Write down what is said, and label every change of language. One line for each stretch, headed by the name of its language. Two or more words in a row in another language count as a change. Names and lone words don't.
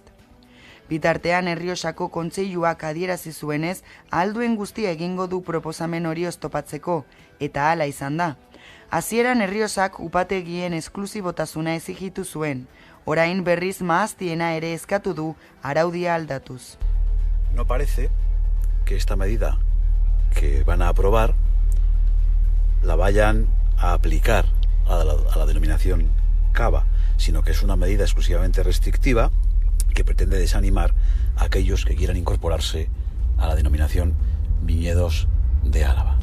Basque: Bitartean Errioxako kontseiluak adierazi zuenez, ahalduen guztia egingo du proposamen hori oztopatzeko, eta hala izan da. Hasieran Errioxak upategien esklusibotasuna exigitu zuen, orain berriz maaztiena ere eskatu du araudia aldatuz.
Spanish: No parece que esta medida que van a aprobar la vayan a aplicar a la denominación cava, sino que es una medida exclusivamente restrictiva que pretende desanimar a aquellos que quieran incorporarse a la denominación viñedos de Álava.